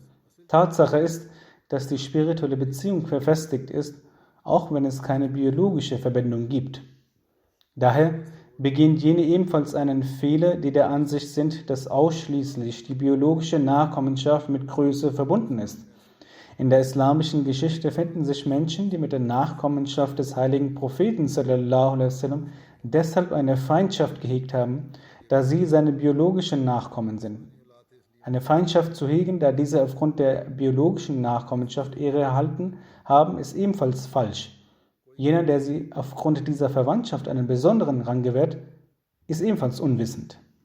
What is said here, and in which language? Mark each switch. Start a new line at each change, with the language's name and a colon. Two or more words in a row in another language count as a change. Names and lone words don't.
German: Tatsache ist, dass die spirituelle Beziehung verfestigt ist, auch wenn es keine biologische Verbindung gibt. Daher begehen jene ebenfalls einen Fehler, die der Ansicht sind, dass ausschließlich die biologische Nachkommenschaft mit Größe verbunden ist. In der islamischen Geschichte finden sich Menschen, die mit der Nachkommenschaft des heiligen Propheten
Arabic: صلى الله عليه وسلم
German: deshalb eine Feindschaft gehegt haben, da sie seine biologischen Nachkommen sind. Eine Feindschaft zu hegen, da diese aufgrund der biologischen Nachkommenschaft Ehre erhalten haben, ist ebenfalls falsch. Jener, der sie aufgrund dieser Verwandtschaft einen besonderen Rang gewährt, ist ebenfalls unwissend.